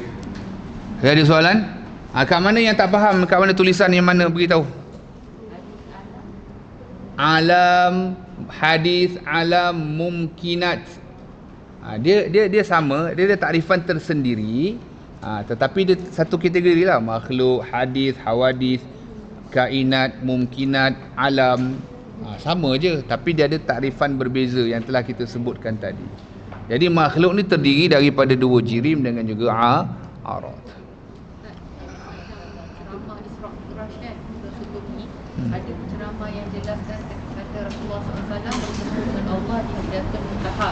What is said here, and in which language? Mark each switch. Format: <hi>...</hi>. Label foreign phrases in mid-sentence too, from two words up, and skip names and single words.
<ms>Ada soalan? Kat mana yang tak faham? Kat mana tulisan yang mana? Beritahu. Alam, hadis, alam, mumkinat. Dia sama. Dia ada takrifan tersendiri. Tetapi dia satu kategori lah. Makhluk, hadis, hawadis, kainat, mumkinat, alam, sama je, tapi dia ada takrifan berbeza yang telah kita sebutkan tadi. Jadi makhluk ni terdiri daripada dua jirim dengan juga arad. Ceramah Isra' Mi'raj kan, sebelum ni ada ceramah yang jelaskan kata Rasulullah SAW bertemu dengan Allah di Sidratul Muntaha.</ms>